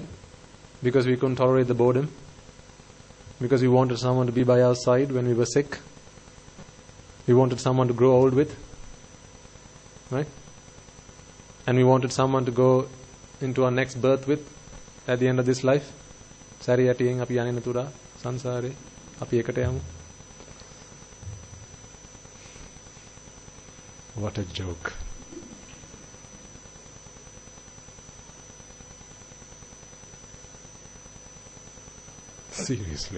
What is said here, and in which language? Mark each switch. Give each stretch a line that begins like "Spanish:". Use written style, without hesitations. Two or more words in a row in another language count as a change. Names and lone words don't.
English: Because we couldn't tolerate the boredom. Because we wanted someone to be by our side when we were sick. We wanted someone to grow old with, right? And we wanted someone to go into our next birth with at the end of this life.
Sinhala: සරි යටියෙන් අපි යනේ නැතුව සංසාරේ අපි එකට යමු.
English: What a joke. Seriously.